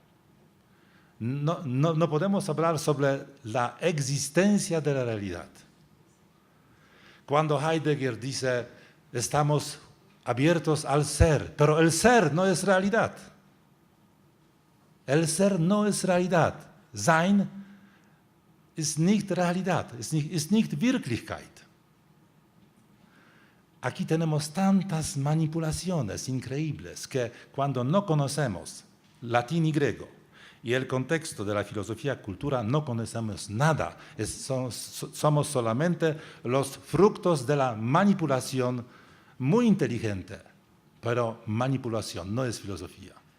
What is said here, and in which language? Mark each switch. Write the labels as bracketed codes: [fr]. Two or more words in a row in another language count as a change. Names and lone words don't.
[es] No podemos hablar sobre la existencia de la realidad. Cuando Heidegger dice, estamos abiertos al ser, pero el ser no es realidad. El ser no es realidad. [de] Sein ist nicht Realidad, ist nicht Wirklichkeit. [es] Aquí tenemos tantas manipulaciones increíbles que cuando no conocemos latín y griego y el contexto de la filosofía cultura no conocemos nada. Somos solamente los frutos de la manipulación muy inteligente, pero manipulación no es filosofía.